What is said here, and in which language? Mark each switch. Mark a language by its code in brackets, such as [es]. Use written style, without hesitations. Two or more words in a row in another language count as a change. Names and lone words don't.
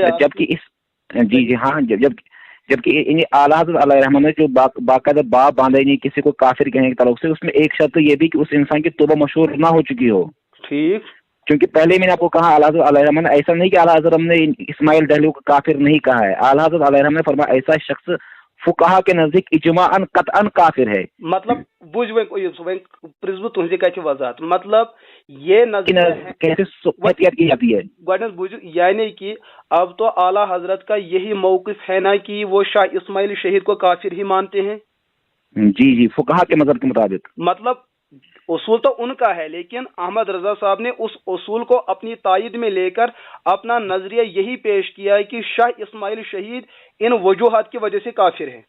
[ur] جبکہ جی ہاں، جبکہ اعلیٰ حضرت علیہ الرحمٰن نے جو باقاعدہ باب باندھے نہیں کسی کو کافر کہنے کے تعلق سے، اس میں ایک شرط یہ بھی کہ اس انسان کی توبہ مشہور نہ ہو چکی ہو، ٹھیک، کیونکہ پہلے میں نے آپ کو کہا اعلیٰ حضرت علیہ الرحمٰن نے ایسا نہیں کہ اعلیٰ حضرت نے اسماعیل دہلوی کو کافر نہیں کہا ہے، اعلیٰ حضرت علیہ الرحمٰن نے فرمایا ایسا شخص فقہا کے نزدیک اجماعاً قطعاً کافر ہے۔ [ks] مطلب بوجھ پرزب تہذی کتھ وضاحت، مطلب یہ [ur] کیسے احتیاط کی جاتی ہے؟ [ks] گوڈنیتھ بوجھ، [ur] یعنی کہ اب تو اعلیٰ حضرت کا یہی موقف ہے نا کہ وہ شاہ اسماعیل شہید کو کافر ہی مانتے ہیں؟ جی فقہا کے مذہب کے مطابق، مطلب اصول تو ان کا ہے، لیکن احمد رضا صاحب نے اس اصول کو اپنی تائید میں لے کر اپنا نظریہ یہی پیش کیا ہے کہ شاہ اسماعیل شہید ان وجوہات کی وجہ سے کافر ہے۔